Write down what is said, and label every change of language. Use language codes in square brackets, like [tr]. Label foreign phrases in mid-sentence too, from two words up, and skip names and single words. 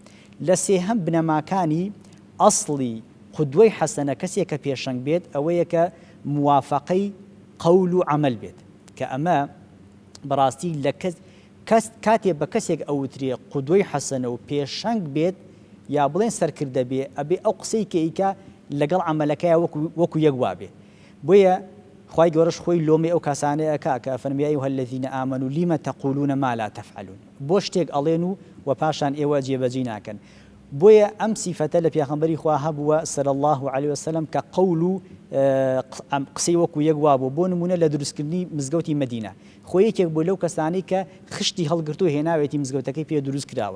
[ckb] لە سێهەم بنەماکانی ئەسڵی قودوەی حەسەنە کەسێک کە پێشەنگ بێت ئەوەیە کە موافقەی قەول و عەمەل بێت، کە ئەمە بەڕاستی لە کاتێ بە کەسێک ئەوترێ قودوەی حەسەنە و پێشەنگ بێت یا بڵێن سەرکردە بێ ئەبێ ئەو قسەی کە ئیکە لەگەڵ عەمەلەکەیە وەکو یەک وابێ. بۆیە خوای گەورەش خۆی لۆمەی ئەو کاسانەیە کە فەرمی [ar] ئەیها الذین آمنوا لم تقولون ما لا تفعلون، [ckb] بۆ شتێک ئەڵێن و پاشان ئێوە جێبەجێ ناکەن. بۆیە ئەم سیفەتە لە پێغەمبەری خوا هەبووە [ar] صلی الله عليه وسلم [ckb] کە قەول و قسەی وەکو یەک وابوو. بۆ نمونە لە دروستکردنی مزگەوتی مەدینە خۆی یەکێک بۆ لەو کەسانی کە خشتی هەڵگرتو هێناوێتی مزگەوتەکەی پێ دروست کراوە.